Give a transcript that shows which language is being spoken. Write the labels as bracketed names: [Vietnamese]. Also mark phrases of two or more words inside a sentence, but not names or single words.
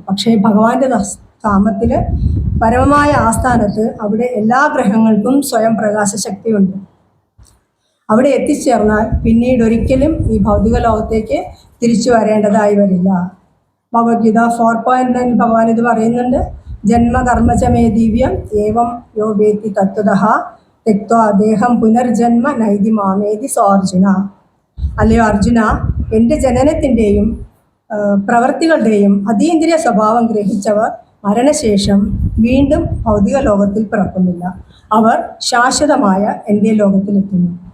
[Malayalam] പക്ഷേ ഭഗവാന്റെ ധാമത്തിൽ പരമമായ ആസ്ഥാനത്ത് അവിടെ എല്ലാ ഗ്രഹങ്ങൾക്കും സ്വയം പ്രകാശശക്തിയുണ്ട്. അവിടെ എത്തിച്ചേർന്നാൽ പിന്നീട് ഒരിക്കലും ഈ ഭൗതിക ലോകത്തേക്ക് തിരിച്ചു വരേണ്ടതായി വരില്ല. ഭഗവത്ഗീത 4.9 ഭഗവാൻ ഇത് പറയുന്നുണ്ട്. [Sanskrit] ജന്മകർമ്മചമേ ദിവ്യം ഏവം യോ വേത്തി തത്വതഃ തെക്ത്വാ ദേഹം പുനർജന്മ നൈതി മാമേതി സോ അർജുന. [Malayalam] അല്ലയോ അർജുന, എൻ്റെ ജനനത്തിൻ്റെയും പ്രവൃത്തികളുടെയും അതീന്ദ്രിയ സ്വഭാവം ഗ്രഹിച്ചവർ മരണശേഷം വീണ്ടും ഭൗതിക ലോകത്തിൽ പിറക്കുന്നില്ല. അവർ ശാശ്വതമായ എൻ്റെ ലോകത്തിലെത്തുന്നു.